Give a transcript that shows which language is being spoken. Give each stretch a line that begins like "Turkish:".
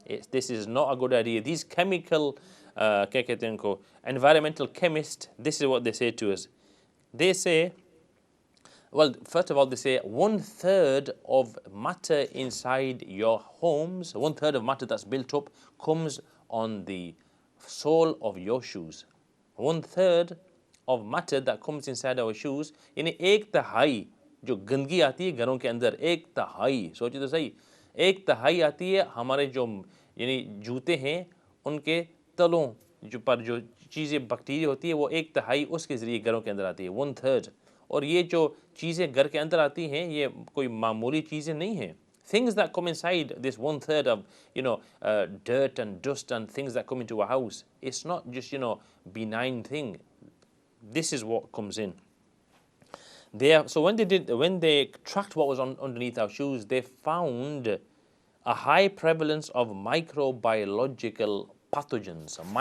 English: This is not a good idea. These chemical environmental chemists, this is what they say to us. They say, well, first of all, they say 1/3 of matter inside your homes, 1/3 of matter that's built up comes on the sole of your shoes. 1/3 of matter that comes inside our shoes,
Hindi: यानी 1/3 जो गंदगी आती है घरों के अंदर, 1/3, सोचिए तो सही, 1/3 आती है हमारे जो यानी जूते हैं उनके तलों जो चीज़ें बैक्टीरिया होती है, वो 1/3 उसके ज़रिए घरों के अंदर आती है, 1/3. और ये जो चीज़ें घर के अंदर आती हैं, ये कोई मामूली चीज़ें नहीं हैं.
English: Things that come inside this 1/3 of dirt and dust and things that come into a house, it's not just benign thing. This is what comes in. So when they tracked what was underneath our shoes, they found a high prevalence of microbiological pathogens.